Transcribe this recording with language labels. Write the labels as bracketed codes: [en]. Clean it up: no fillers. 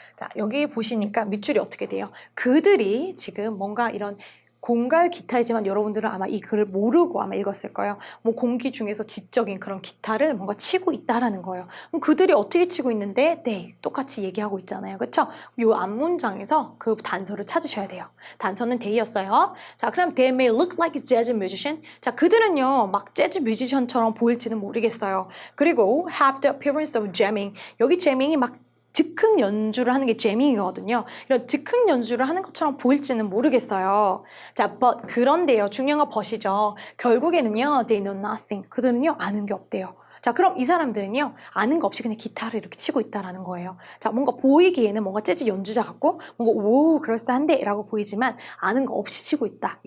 [ko] 자, 여기 보시니까 밑줄이 어떻게 돼요? 그들이 지금 뭔가 이런 공갈 기타이지만 여러분들은 아마 이 글을 모르고 아마 읽었을 거예요. 뭐 공기 중에서 지적인 그런 기타를 뭔가 치고 있다라는 거예요. 그럼 그들이 어떻게 치고 있는데? 네, 똑같이 얘기하고 있잖아요. 그렇죠? 이 앞문장에서 그 단서를 찾으셔야 돼요. 단서는 they였어요. 자, 그럼 [en] they may look like a jazz musician. [ko] 자, 그들은요, 막 재즈 뮤지션처럼 보일지는 모르겠어요. 그리고 [en] have the appearance of jamming. [ko] 여기 jamming이 막 즉흥 연주를 하는 게 재밍이거든요. 이런 즉흥 연주를 하는 것처럼 보일지는 모르겠어요. 자, but 그런데요. 중요한 건 but이죠. 결국에는요. [en] They know nothing. [ko] 그들은요. 아는 게 없대요. 자, 그럼 이 사람들은요. 아는 거 없이 그냥 기타를 이렇게 치고 있다라는 거예요. 자, 뭔가 보이기에는 뭔가 재즈 연주자 같고 뭔가 오 그럴싸한데 라고 보이지만 아는 거 없이 치고 있다.